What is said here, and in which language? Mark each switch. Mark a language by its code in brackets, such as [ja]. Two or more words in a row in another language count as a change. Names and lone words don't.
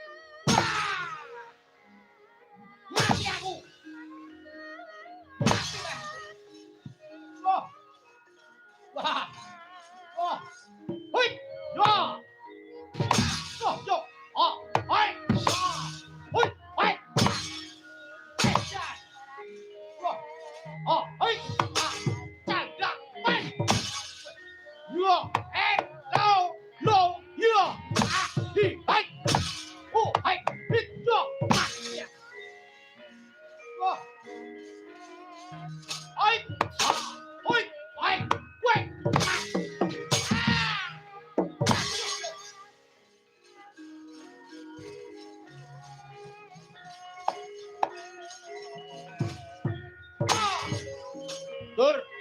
[ms] Mati aku. Mati lah. Wah. Wah. Wah. Hoi. Yo. Yo, yo. Oh, hoi. Hoi, hoi. Bayan. Wah. Oh, hoi. Candak. Hoi. Yo, no, no, yo. Hi, hai. Oh, hai. Hit, yo. Wah. Hoi. Hoi, hoi. Hoi. Dur.